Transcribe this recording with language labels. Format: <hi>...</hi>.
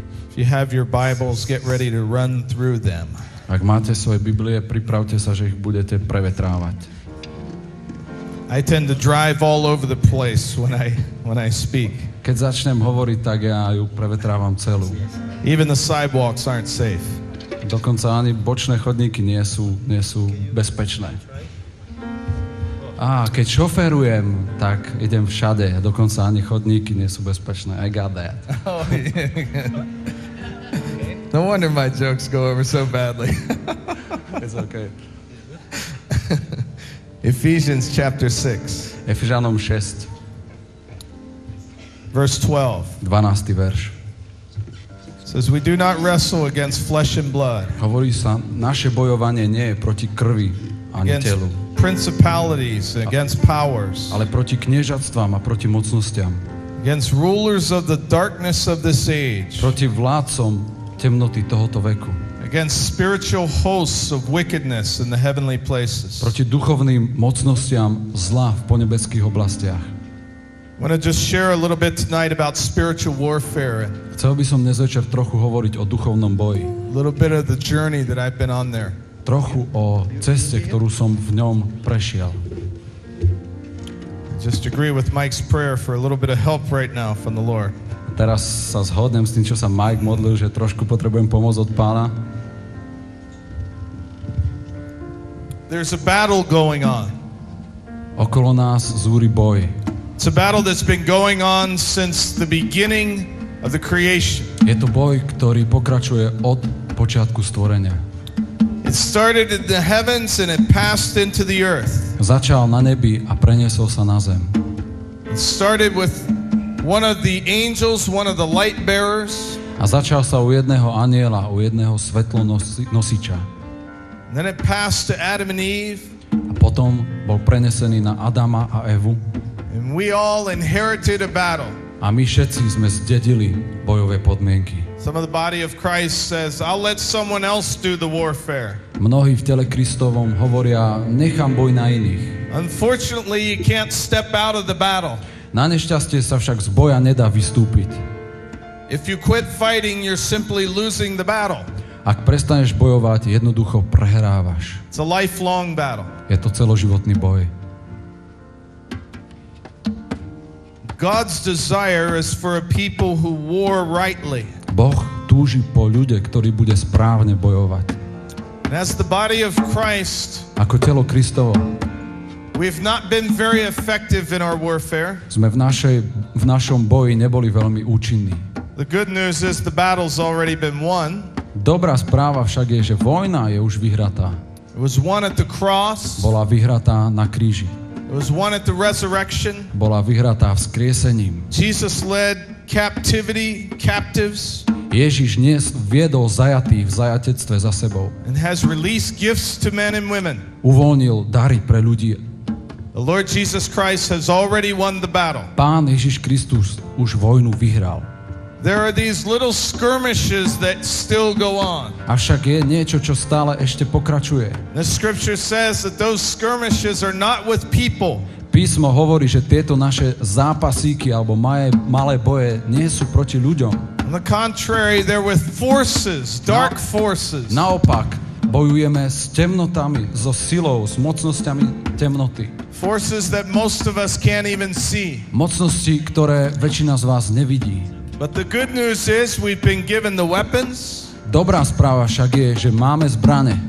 <en>If you have your Bibles, get ready to run through them.</en> <sk>Ak máte svoje Biblie, pripravte sa, že ich budete prevetrávať.</sk> <en>I tend to drive all over the place when I speak.</en> <sk>Keď začnem hovoriť, tak ja ju prevetrávam celú.</sk> <en>Even the sidewalks aren't safe.</en> <sk>Dokonca ani bočné chodníky nie sú bezpečné. Keď šoférujem, tak idem všade. Dokonca ani chodníky nie sú bezpečné.</sk> <en>I got that. Oh, yeah. No wonder my jokes go over so badly. It's okay. Ephesians chapter 6.</en> <sk>Efežanom 6.</sk> <en>Verse 12.</en> <sk>12. verš.</sk> <en>Says, we do not wrestle against flesh and blood.</en> <sk>Hovorí sa, naše bojovanie nie je proti krvi ani</sk> <en>Against</en> <sk>telu,</sk> <en>principalities, against powers,</en> <sk>ale proti kniežatstvám a proti mocnostiam,</sk> <en>against rulers of the darkness of this age,</en> <sk>proti vládcom temnoty tohoto veku,</sk> <en>against spiritual hosts of wickedness in the heavenly places.</en> <sk>proti duchovným mocnostiam zla v ponebeských oblastiach.</sk> <en>I want to just share a little bit tonight about spiritual warfare and</en> <sk>Chcel by som dnes večer trochu hovoriť o duchovnom boji.</sk> <en>a little bit of the journey that I've been on there.</en> <sk>Trochu o ceste, ktorú som v ňom prešiel.</sk> <en>Just agree with Mike's prayer for a little bit of help right now from the Lord.</en> <sk>Teraz sa zhodnem s tým, čo sa Mike modlil, že trošku potrebujem pomoc od Pána.</sk> <en>There's a battle going on.</en> <sk>Okolo nás zúri boj.</sk> <en>It's a battle that's been going on since the beginning of the creation.</en> <sk>Je to boj, ktorý pokračuje od počiatku stvorenia.</sk> <en>It started in the heavens and it passed into the earth.</en> <sk>Začal na nebi a preniesol sa na zem.</sk> <en>It started with one of the angels, one of the light bearers.</en> <sk>A začal sa u jedného anjela, u jedného svetlonosiča.</sk> <en>And then it passed to Adam and Eve.</en> <sk>A potom bol prenesený na Adama a Evu.</sk> <en>And we all inherited a battle.</en> <sk>A my všetci sme zdedili bojové podmienky.</sk> <en>Some of the body of Christ says, I'll let someone else do the warfare.</en> <sk>Mnohí v tele Kristovom hovoria, nechám boj na iných.</sk> <en>Unfortunately, you can't step out of the battle.</en> <sk>Na nešťastie sa však z boja nedá vystúpiť.</sk> <en>If you quit fighting, you're simply losing the battle.</en> <sk>Ak prestaneš bojovať, jednoducho prehrávaš.</sk> <en>It's a lifelong battle.</en> <sk>Je to celoživotný boj.</sk> <en>God's desire is for a people who war rightly.</en> <sk>Boh túži po ľude, ktorý bude správne bojovať.</sk> <en>And as the body of Christ,</en> <sk>Ako telo Kristovo</sk> <en>we've not been very effective in our warfare.</en> <sk>sme v našom boji neboli veľmi účinní.</sk> <en>The good news is the battle's already been won.</en> <sk>Dobrá správa však je, že vojna je už vyhratá.</sk> <en>It was won at the cross.</en> <sk>Bola vyhratá na kríži.</sk> <en>It was won at the resurrection.</en> <sk>Bola vyhratá vzkriesením.</sk> <en>Jesus led captives,</en> <sk>Ježiš dnes viedol zajatých v zajatectve za sebou.</sk> <en>and has released gifts to men and women.</en> <sk>Uvoľnil dary pre ľudí.</sk> <en>The Lord Jesus Christ has already won the battle.</en> <sk>Pán Ježiš Kristus už vojnu vyhral.</sk> <en>There are these little skirmishes that still go on.</en> <sk>Avšak je niečo, čo stále ešte pokračuje.</sk> <en>The scripture says that those skirmishes are not with people.</en> <sk>Písmo hovorí, že tieto naše zápasíky alebo malé boje nie sú proti ľuďom.</sk> <en>On the contrary, they're with forces, dark forces.</en> <sk>Naopak, bojujeme s temnotami, so silou, s mocnosťami temnoty.</sk> <en>Forces that most of us can't even see.</en> <sk>Mocnosti, ktoré väčšina z vás nevidí.</sk> <en>But the good news is we've been given the weapons.</en> <sk>Dobrá správa však je, že máme zbrane.</sk>